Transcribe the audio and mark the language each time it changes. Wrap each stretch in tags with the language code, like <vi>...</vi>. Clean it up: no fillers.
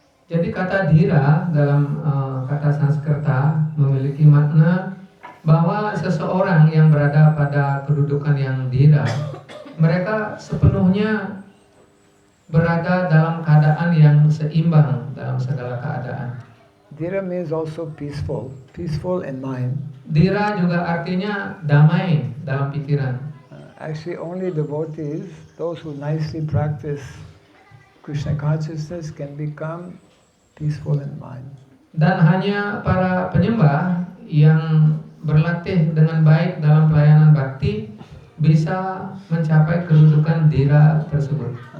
<id>Jadi kata dhira dalam kata Sanskerta memiliki makna bahwa seseorang yang berada pada kedudukan yang dhira, mereka sepenuhnya berada dalam keadaan yang seimbang dalam segala keadaan.</id> <en>Dhira means also peaceful, peaceful in mind.</en> <id>Dhira juga artinya damai dalam pikiran.</id> <en>Actually, only devotees, those who nicely practice Krishna consciousness, can become peaceful in mind.</en> <id>Dan hanya para penyembah yang berlatih dengan baik dalam pelayanan bakti bisa mencapai kedudukan dhira tersebut.</id>